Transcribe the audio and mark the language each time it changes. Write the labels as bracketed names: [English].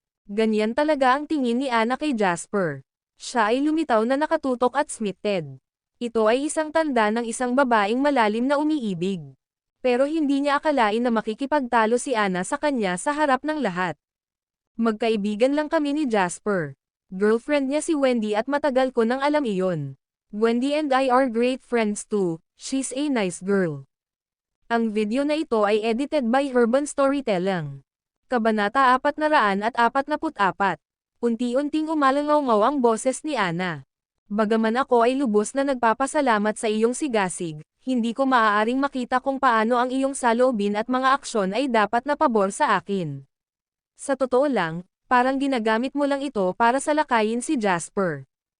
[Filipino] Ganyan talaga ang tingin ni Ana kay Jasper. Siya ay lumitaw na nakatutok at smitten. Ito ay isang tanda ng isang babaeng malalim na umiibig. Pero hindi niya akalain na makikipagtalo si Ana sa kanya sa harap ng lahat. "Magkaibigan lang kami ni Jasper. Girlfriend niya si Wendy at matagal ko nang alam iyon. [English] Wendy and I are great friends too, she's a nice girl." [Filipino] Ang video na ito ay [English] edited by Urban Storytelling. [Filipino] Kabanata 444. Unti-unting umalangaw ang boses ni Ana. Bagaman ako ay lubos na nagpapasalamat sa iyong sigasig, hindi ko maaaring makita kung paano ang iyong saloobin at mga aksyon ay dapat na pabor sa akin. Sa totoo lang, parang ginagamit mo lang ito para salakayin si Jasper.